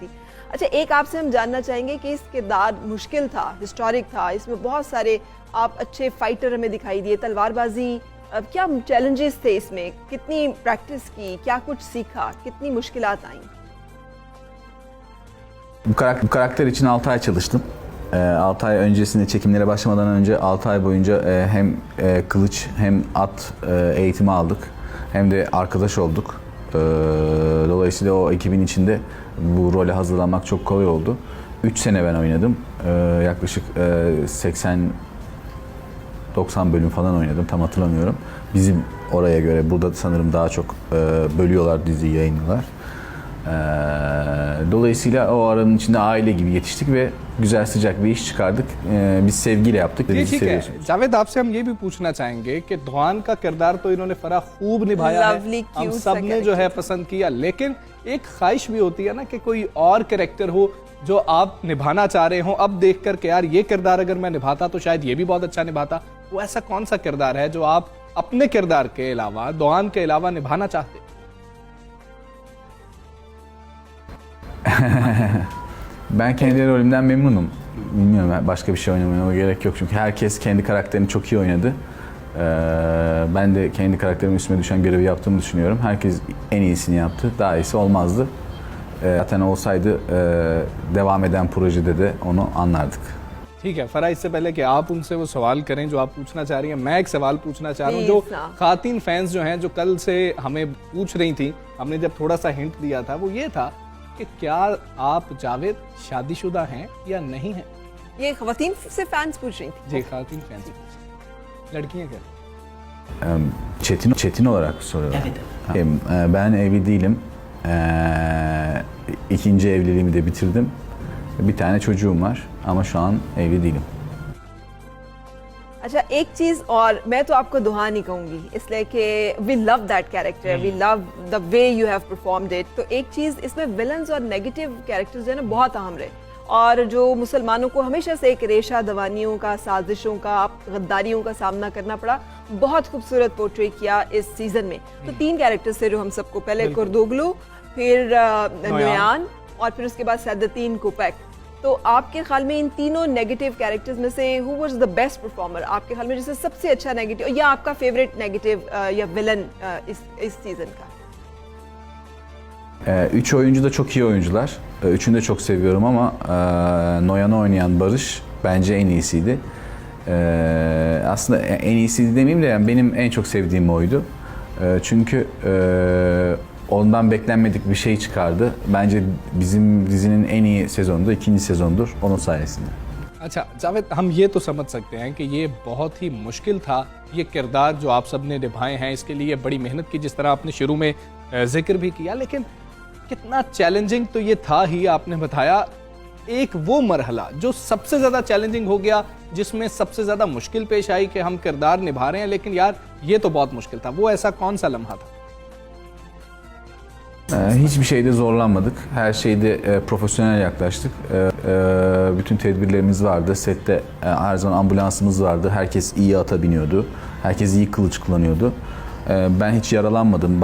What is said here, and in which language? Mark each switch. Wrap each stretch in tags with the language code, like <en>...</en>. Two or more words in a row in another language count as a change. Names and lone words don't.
<ur>اچھا، ایک آپ سے ہم جاننا چاہیں گے کہ اس کردار مشکل تھا، ہسٹورک تھا، اس میں بہت سارے آپ اچھے فائٹر ہمیں دکھائی دیے، تلوار بازی، کیا چیلنجز تھے اس میں، کتنی پریکٹس کی، کیا کچھ سیکھا، کتنی مشکلات آئی?</ur> <tr>Bu karakter için 6 ay çalıştım. 6 ay öncesinde, çekimlere başlamadan önce 6 ay boyunca hem kılıç hem at eğitimi aldık, hem de arkadaş olduk. Dolayısıyla o ekibin içinde bu role hazırlanmak çok kolay oldu. 3 sene ben oynadım. Yaklaşık 80-90 bölüm falan oynadım. Tam hatırlamıyorum. Bizim oraya göre burada sanırım daha çok bölüyorlar, diziyi yayınlıyorlar. Dolayısıyla o aranın içinde aile gibi yetiştik ve güzel sıcak bir iş çıkardık. Biz sevgiyle yaptık.</tr> <ur>ٹھیک ہے جاوید، آپ سے ہم یہ بھی پوچھنا چاہیں گے کہ دوآن کا کردار تو انہوں نے فرا خوب نبھایا ہے، ہم سب نے جو ہے پسند کیا، لیکن ایک خواہش بھی ہوتی ہے نا کہ کوئی اور کیریکٹر ہو جو آپ نبھانا چاہ رہے ہو، اب دیکھ کر کے یار یہ کردار اگر میں نبھاتا تو شاید یہ بھی بہت اچھا نبھاتا. وہ ایسا کون سا کردار ہے جو آپ اپنے کردار کے علاوہ، دوآن کے علاوہ نبھانا چاہتے?</ur> <tr>Ben kendi rolümden memnunum. Bilmiyorum, başka bir şey oynamama gerek yok çünkü herkes kendi karakterini çok iyi oynadı. Ben de kendi karakterimin üstüme düşen görevi yaptığımı düşünüyorum. Herkes en iyisini yaptı. Daha iyisi olmazdı. Zaten olsaydı devam eden projede de onu anlardık.</tr> <ur>ٹھیک ہے فرح، اس سے پہلے کہ آپ ان سے وہ سوال کریں جو آپ پوچھنا چاہ رہی ہیں، میں ایک سوال پوچھنا چاہ رہا ہوں. جو خواتین فینز جو ہیں، جو کل سے ہمیں پوچھ رہی تھی، ہم نے جب تھوڑا سا ہنٹ دیا تھا، وہ یہ تھا کہ کیا آپ جاوید شادی شدہ ہیں یا نہیں ہیں? یہ خواتین سے فینز پوچھ رہی تھی. جی، خواتین فینز، لڑکیاں کیا?</ur> <tr>Çetin olarak soruyorlar. Evet. Ben evli değilim. İkinci evliliğimi de bitirdim. Bir tane çocuğum var ama şu an evli değilim.</tr> <ur>اچھا، ایک چیز اور میں تو آپ کو دوحا نہیں کہوں گی، اس لیے کہ</ur> <en>we love that character, we love the way you have performed it.</en> <ur>تو ایک چیز اس میں ولنز اور</ur> <en>negative characters</en> <ur>جو ہے نا بہت اہم رہے، اور جو مسلمانوں کو ہمیشہ سے ایک ریشہ دوانیوں کا، سازشوں کا، غداریوں کا سامنا کرنا پڑا، بہت خوبصورت پورٹرے کیا اس سیزن میں. تو 3 کیریکٹرز تھے جو ہم سب کو، پہلے کردوغلو، پھر نویان اور پھر اس کے بعد سعدالدین کوپیک. تو آپ کے خیال میں ان تینوں</ur> <en>negative characters</en> <ur>میں سے</ur> <en>who was the best performer</en> <ur>آپ کے خیال میں، جس سے سب سے اچھا نیگیٹو یا آپ کا فیورٹ نیگیٹو یا ولن اس سیزن کا?</ur> <tr>3 oyuncu da çok iyi oyuncular. Üçünü de çok seviyorum ama Noyan'ı oynayan Barış bence en iyisiydi. Aslında en iyisiydi demeyeyim de yani benim en çok sevdiğim oydu. Çünkü ondan beklenmedik bir şey çıkardı. Bence bizim dizinin en iyi sezonu da 2. sezondur onun sayesinde.</tr> <ur>اچھا جاوید، ہم یہ تو سمجھ سکتے ہیں کہ یہ بہت ہی مشکل تھا، یہ کردار جو آپ سب نے نبھائے ہیں، اس کے لیے بڑی محنت کی، جس طرح آپ نے شروع میں ذکر بھی کیا، لیکن کتنا چیلنجنگ تو یہ تھا ہی. آپ نے بتایا ایک وہ مرحلہ جو سب سے زیادہ چیلنجنگ ہو گیا، جس میں سب سے زیادہ مشکل پیش آئی کہ ہم کردار نبھا رہے ہیں، لیکن یار یہ تو بہت مشکل تھا. وہ ایسا کون سا لمحہ تھا?</ur> <tr>Hiçbir şeyde zorlanmadık. Her şeyde profesyonel yaklaştık. Bütün tedbirlerimiz vardı. Sette her zaman ambulansımız vardı. Herkes iyi ata biniyordu. Herkes iyi kılıç kullanıyordu. Ben hiç yaralanmadım.</tr>